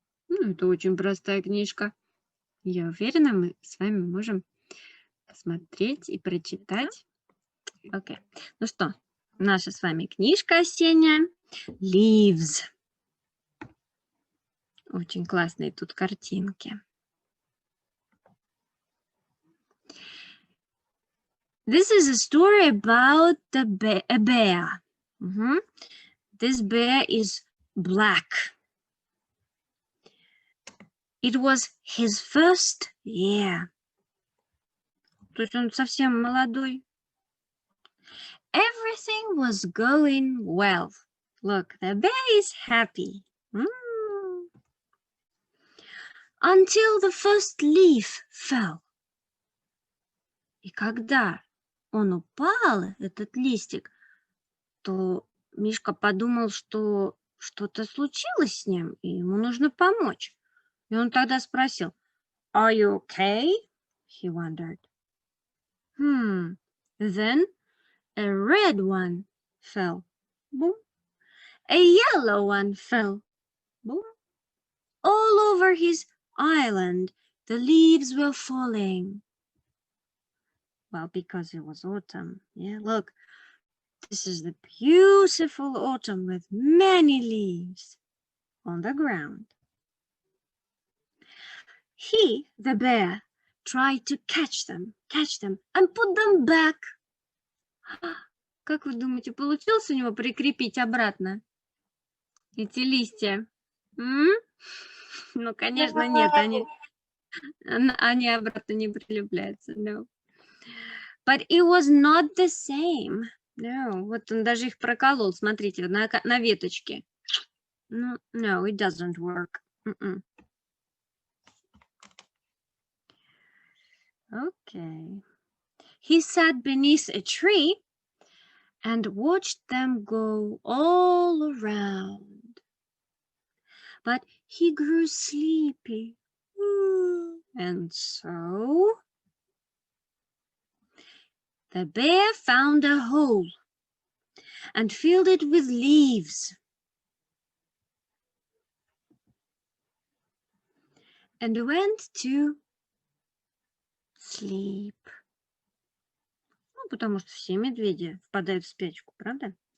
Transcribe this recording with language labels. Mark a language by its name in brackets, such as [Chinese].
[Russian] Это очень простая книжка. Я уверена, мы с вами можем посмотреть и прочитать. Окей. Ну что, наша с вами книжка осенняя. [English] Leaves. [Russian] Очень классные тут картинки. [English] This is a story about a bear. This bear is black. It was his first year. [Russian] То есть он совсем молодой. [English] Everything was going well. Look, the bear is happy. Until the first leaf fell. [Russian] И когда он упал, этот листик, то Мишка подумал, что что-то случилось с ним, и ему нужно помочь. И он тогда спросил, [English] Are you okay? He wondered. Then a red one fell. Boom. A yellow one fell. Boom. All over his island, the leaves were falling. Well, because it was autumn. Yeah, look. This is the beautiful autumn with many leaves on the ground. He, the bear, tried to catch them, and put them back. [Russian] Как вы думаете, получилось у него прикрепить обратно эти листья? Ну, конечно, нет, они обратно не прилепляются. [English] No. But it was not the same. [Russian] No, вот он даже их проколол, смотрите, на веточке. [English] No, it doesn't work. Okay. He sat beneath a tree and watched them go all around. But he grew sleepy. And so the bear found a hole and filled it with leaves and went to sleep. [Russian] Ну, потому что все медведи впадают в спячку, правда?